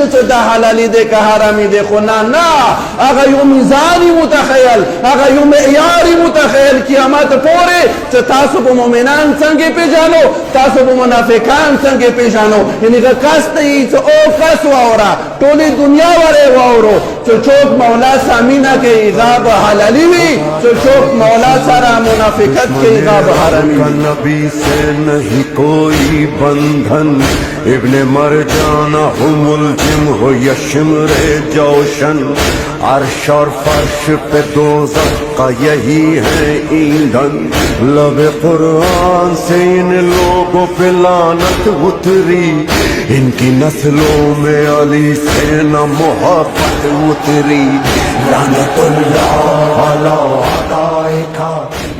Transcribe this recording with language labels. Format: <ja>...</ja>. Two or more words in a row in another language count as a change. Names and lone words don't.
<ps>چې دا حلالي دی که حرامي دی خو نه هغه یو میزاني متخیل هغه یو معیاري متخیل قیامت پورې چې تاسو به مؤمنان څنګه پیژنو تاسو به منافقان څنګه پیژنو یعنې هغه کس ته یې چې او کس واوره ټولې دنیا ورې واورو چې څوک مولا سامینه کوي هغه به حلالي وي چې څوک مولا سره منافقت کوي هغه به حرامي</ps> <ur>نبی سے نہیں کوئی بندھن ابن مرجانہ ہو ملزم ہو یا شمر جوشن عرش اور فرش پہ دوزخ کا یہی ہے ایندھن لب قرآن سے ان لوگوں پہ لعنت اتری ان کی نسلوں میں علی سے نہ محبت اتری</ur> <ar>لعنت اللہ علی اعدائک</ar>